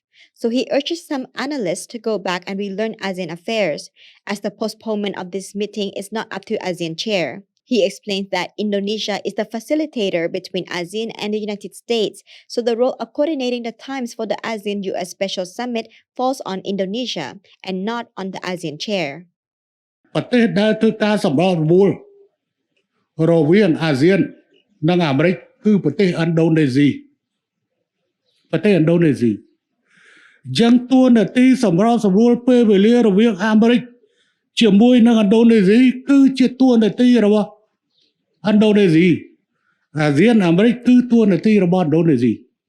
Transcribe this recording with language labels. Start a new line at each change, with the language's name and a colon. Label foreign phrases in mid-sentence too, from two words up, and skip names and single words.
English: So he urges some analysts to go back and relearn ASEAN affairs, as the postponement of this meeting is not up to ASEAN chair. He explained that Indonesia is the facilitator between ASEAN and the United States, so the role of coordinating the times for the ASEAN-US Special Summit falls on Indonesia and not on the ASEAN chair.
Khmer: ប្រទេសដែលធ្វើការសម្របសម្រួលរវាងអាស៊ាននិងអាមេរិកគឺប្រទេសឥណ្ឌូនេស៊ីអញ្ចឹងតួនាទីសម្របសម្រួលពេលវេលារវាងអាមេរិកជាមួយនឹងឥណ្ឌូនេស៊ីគឺជាតួនាទីរបស់ឥណ្ឌូនេស៊ីអាស៊ានអាមេរិកគឺតួនាទីរបស់ឥណ្ឌូនេស៊ី